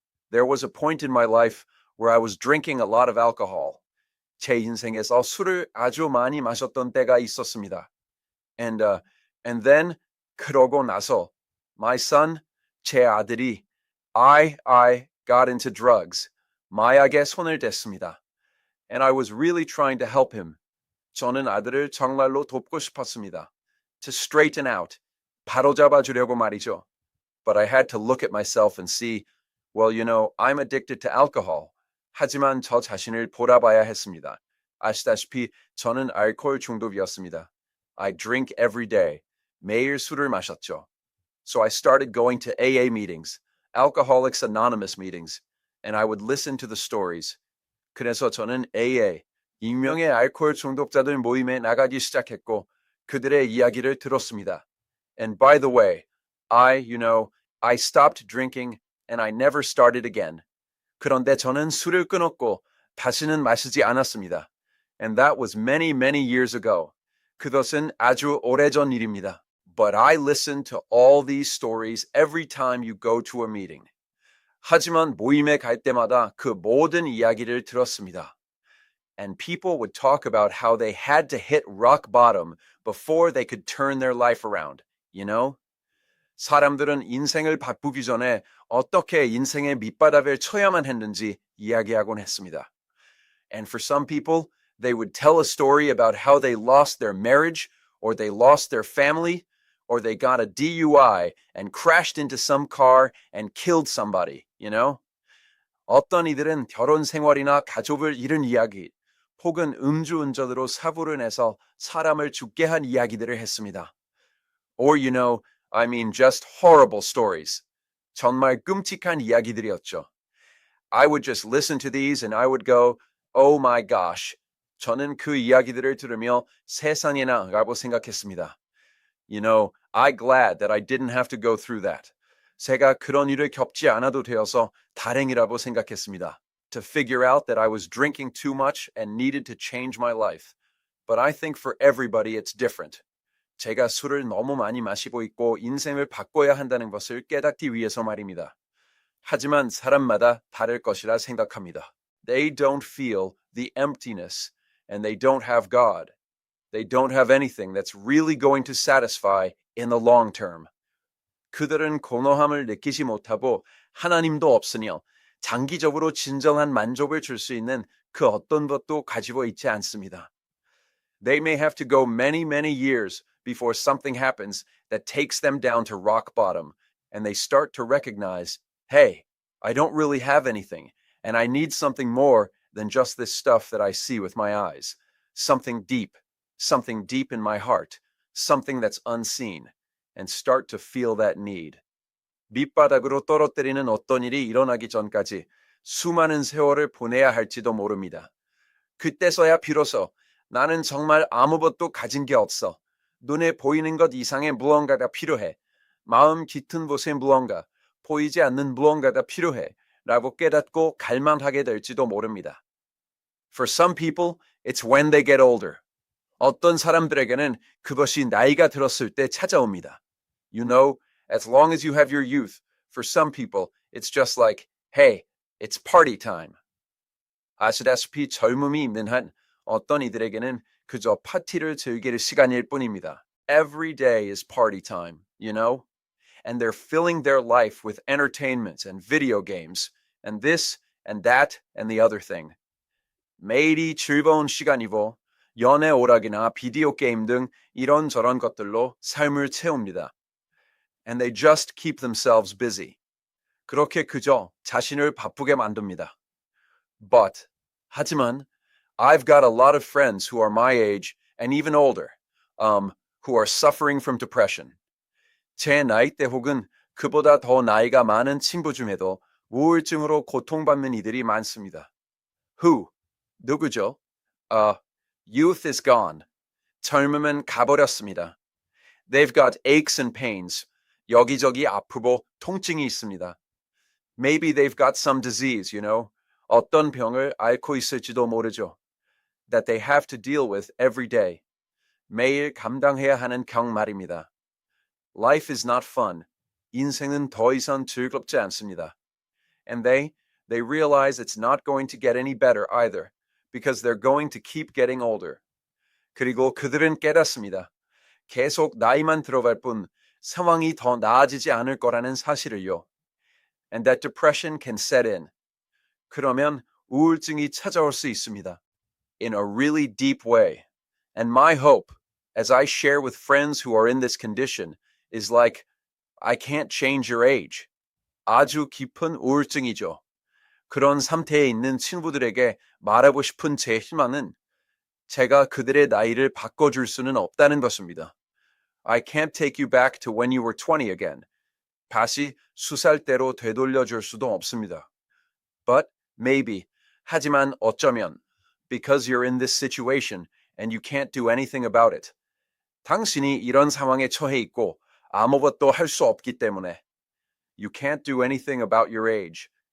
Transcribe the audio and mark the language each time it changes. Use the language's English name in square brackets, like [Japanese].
[English] There was a point in my life where I was drinking a lot of alcohol. [Korean] 제 인생에서 술을 아주 많이 마셨던 때가 있었습니다. [English] And then [Korean] 그러고 나서 [English] my son, [Korean] 제 아들이 [English] I got into drugs. [Korean] 마약에 손을 댔습니다. [English] And I was really trying to help him. [Korean] 저는 아들을 정말로 돕고 싶었습니다. [English] To straighten out. [Korean] 바로잡아 주려고 말이죠. [English] But I had to look at myself and see, well, you know, I'm addicted to alcohol. [Korean] 하지만 저 자신을 돌아봐야 했습니다. 아시다시피 저는 알코올 중독이었습니다. [English] I drink every day. [Korean] 매일 술을 마셨죠. [English] So I started going to AA meetings, Alcoholics Anonymous meetings, and I would listen to the stories. [Korean] 그래서 저는 AA, 익명의 알코올 중독자들 모임에 나가기 시작했고 그들의 이야기를 들었습니다. [English] And by the way, I stopped drinking and I never started again. [Korean] 그런데 저는 술을 끊었고 다시는 마시지 않았습니다. [English] And that was many years ago. [Korean] 그것은 아주 오래전 일입니다. [English] But I listen to all these stories every time you go to a meeting. [Korean] 하지만 모임에 갈 때마다 그 모든 이야기를 들었습니다. [English] And people would talk about how they had to hit rock bottom before they could turn their life around, you know? [Korean] 사람들은 인생을 바꾸기 전에 어떻게 인생의 밑바닥을 쳐야만 했는지 이야기하곤 했습니다. [English] And for some people, they would tell a story about how they lost their marriage, or they lost their family, or they got a DUI and crashed into some car and killed somebody, you know? [Korean] 어떤 이들은 결혼 생활이나 가족을 잃은 이야기, 혹은 음주운전으로 사고를 내서 사람을 죽게 한 이야기들을 했습니다. [English] Or, just horrible stories. [Korean] 정말 끔찍한 이야기들이었죠. [English] I would just listen to these and I would go, oh my gosh. [Korean] 저는 그 이야기들을 들으며 세상에나 라고 생각했습니다. [English] I'm glad that I didn't have to go through that. [Korean] 제가 그런 일을 겪지 않아도 되어서 다행이라고 생각했습니다. [English] To figure out that I was drinking too much and needed to change my life. But I think for everybody it's different. [Korean] 제가 술을 너무 많이 마시고 있고 인생을 바꿔야 한다는 것을 깨닫기 위해서 말입니다. 하지만 사람마다 다를 것이라 생각합니다. [English] They don't feel the emptiness and they don't have God. They don't have anything that's really going to satisfy in the long term. [Korean] 그들은 공허함을 느끼지 못하고 하나님도 없으며 장기적으로 진정한 만족을 줄 수 있는 그 어떤 것도 가지고 있지 않습니다. [English] They may have to go many years before something happens that takes them down to rock bottom, and they start to recognize, hey, I don't really have anything, and I need something more than just this stuff that I see with my eyes. Something deep in my heart, something that's unseen, and start to feel that need. [Korean] 밑바닥으로 떨어뜨리는 어떤 일이 일어나기 전까지 수많은 세월을 보내야 할지도 모릅니다. 그때서야 비로소 나는 정말 아무것도 가진 게 없어. 눈에 보이는 것 이상의 무언가가 필요해. 마음 깃든 곳에 무언가, 보이지 않는 무언가가 필요해. 라고 깨닫고 갈망하게 될지도 모릅니다. [English] For some people, it's when they get older. [Korean] 어떤 사람들에게는 그것이 나이가 들었을 때 찾아옵니다. [English] You know, as long as you have your youth, for some people, it's just like, hey, it's party time. [Korean] 아시다시피 젊음이 있는 한 어떤 이들에게는 그저 파티를 즐길 시간일 뿐입니다. [English] Every day is party time, you know? And they're filling their life with entertainment and video games, and this and that and the other thing. [Korean] 매일이 즐거운 시간이고 연애 오락이나 비디오 게임 등 이런저런 것들로 삶을 채웁니다. [English] And they just keep themselves busy. [Korean] 그렇게 그저 자신을 바쁘게 만듭니다. [English] But, [Korean] 하지만, [English] I've got a lot of friends who are my age and even older, who are suffering from depression. [Korean] 제 나이대 혹은 그보다 더 나이가 많은 친구 중에도 우울증으로 고통받는 이들이 많습니다. [English] Who? [Korean] 누구죠? [English] Youth is gone. [Korean] 젊음은 가버렸습니다. [English] They've got aches and pains. [Korean] 여기저기 아프고 통증이 있습니다. [English] Maybe they've got some disease, you know. [Korean] 어떤 병을 앓고 있을지도 모르죠. [English] That they have to deal with every day. [Korean] 매일 감당해야 하는 경 말입니다. [English] Life is not fun. [Korean] 인생은 더 이상 즐겁지 않습니다. [English] And they realize it's not going to get any better either, because they're going to keep getting older. [Korean] 그리고 그들은 깨닫습니다. 계속 나이만 들어갈 뿐 상황이 더 나아지지 않을 거라는 사실을요. [English] And that depression can set in. [Korean] 그러면 우울증이 찾아올 수 있습니다. [English] In a really deep way. And my hope, as I share with friends who are in this condition, is like, I can't change your age. [Korean] 아주 깊은 우울증이죠. 그런 상태에 있는 친구들에게 말하고 싶은 제 희망은 제가 그들의 나이를 바꿔줄 수는 없다는 것입니다. [English] I can't take you back to when you were 20 again. [Korean] 다시 수살대로 되돌려줄 수도 없습니다. [English] But maybe, [Korean] 하지만 어쩌면, [English] because you're in this situation and you can't do anything about it. [Korean] 당신이 이런 상황에 처해 있고 아무것도 할 수 없기 때문에 [English] You can't do anything about your age.